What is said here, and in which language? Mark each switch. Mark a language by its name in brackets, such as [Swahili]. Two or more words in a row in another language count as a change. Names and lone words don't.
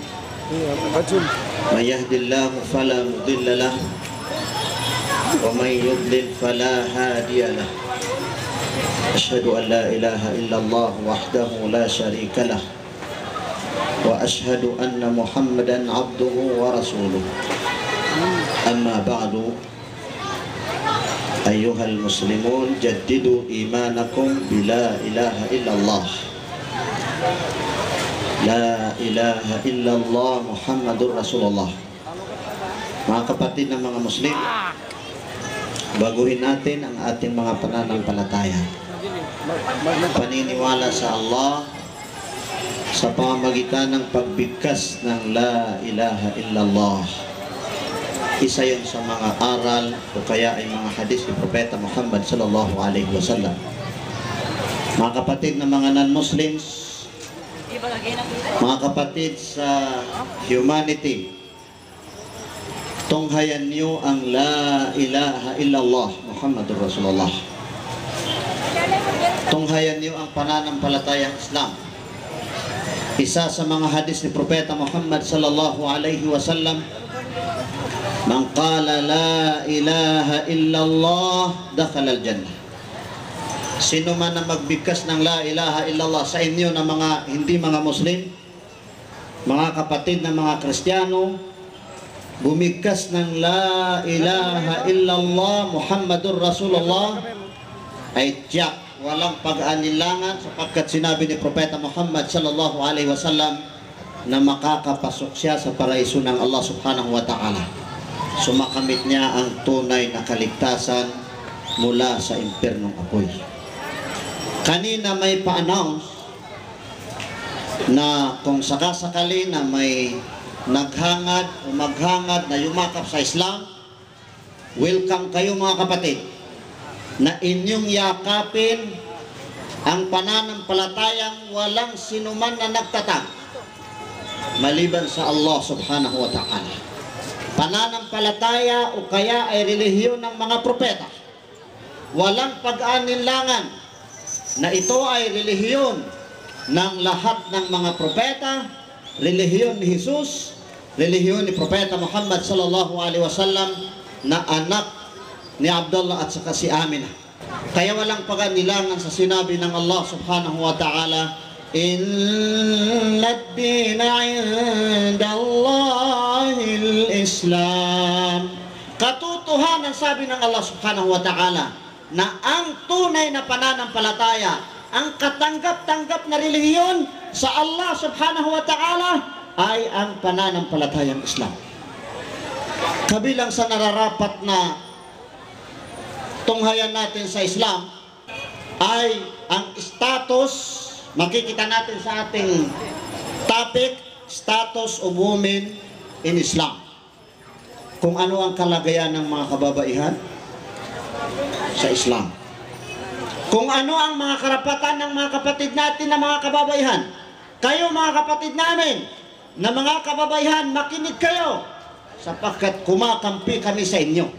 [Arabic] من يهد الله فلا مضل له ومن يضلل فلا هادي له أشهد أن لا إله إلا الله وحده لا شريك له وأشهد أن محمدًا عبده ورسوله. أما بعد أيها المسلمون جددوا إيمانكم بلا إله إلا الله لا إله إلا الله محمد رسول الله. [Filipino] Mga kapatid ng mga Muslim, baguhin natin ang ating mga pananampalataya. Paniniwala sa Allah sa pamamagitan ng pagbigkas ng [Arabic] لا إله إلا الله. [Filipino] Isa yun sa mga aral o kaya ay mga hadis ni Propeta Muhammad [Arabic] صلى الله عليه وسلم. [Filipino] Mga kapatid na mga non-Muslims, mga kapatid sa humanity, tunghayan niyo ang [Arabic] لا إله إلا الله محمد رسول الله. [Filipino] Tunghayan niyo ang pananampalatayang Islam. Isa sa mga hadis ni Propeta Muhammad [Arabic] صلى الله عليه وسلم من قال لا إله إلا الله دخل الجنة. [Filipino] Sino man na magbigkas ng [Arabic] لا إله إلا الله [Filipino] sa inyo na mga hindi mga Muslim, mga kapatid na mga Kristiyano, bumigkas ng [Arabic] لا إله إلا الله محمد رسول الله, [Filipino] ay tiyak walang pag-anilangan sapagkat sinabi ni Propeta Muhammad [Arabic] صلى الله عليه وسلم [Filipino] na makakapasok siya sa paraiso ng Allah [Arabic] سبحانه وتعالى. [Filipino] Sumakamit niya ang tunay na kaligtasan mula sa impernong apoy. Kanina may pa-announce na kung sakasakali na may naghangad o maghangad na yumakap sa Islam, welcome kayo mga kapatid, na inyong yakapin ang pananampalatayang walang sinuman na nagtatag maliban sa Allah [Arabic] سبحانه وتعالى. [Filipino] Pananampalataya o kaya ay relihiyon ng mga propeta, walang pag-anilangan na ito ay relihiyon ng lahat ng mga propeta, relihiyon ni Jesus, relihiyon ni Propeta Muhammad [Arabic] صلى الله عليه وسلم [Filipino] na anak ni Abdullah at saka si Aminah. Kaya walang paganilangan sa sinabi ng Allah [Arabic] سبحانه وتعالى, إن الدين عند الله الإسلام. [Filipino] Katotohanan sabi ng Allah [Arabic] سبحانه وتعالى [Filipino] na ang tunay na pananampalataya, ang katanggap-tanggap na relihiyon sa Allah [Arabic] سبحانه وتعالى [Filipino] ay ang pananampalatayang Islam. Kabilang sa nararapat na tunghayan natin sa Islam ay ang status. Makikita natin sa ating topic, [English] status of women in Islam. [Filipino] Kung ano ang kalagayan ng mga kababaihan sa Islam. Kung ano ang mga karapatan ng mga kapatid natin na mga kababaihan. Kayo mga kapatid namin, na mga kababaihan, makinig kayo, sapagkat kumakampi kami sa inyo.